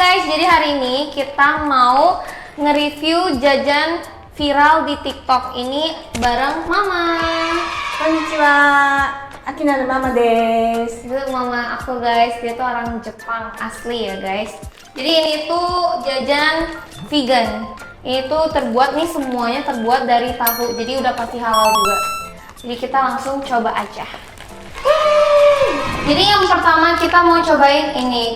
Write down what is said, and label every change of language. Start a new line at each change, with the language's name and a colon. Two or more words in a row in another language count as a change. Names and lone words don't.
Indonesian: jadi hari ini kita mau nge-review jajan viral di TikTok ini bareng Mama.
Japanese: こんにちは、アキナのママです.
Indonesian: Itu Mama aku guys, dia tuh orang Jepang asli ya guys. Jadi ini tuh jajan vegan. Ini tuh terbuat nih, semuanya terbuat dari tahu, jadi udah pasti halal juga. Jadi kita langsung coba aja. Jadi yang pertama kita mau cobain ini.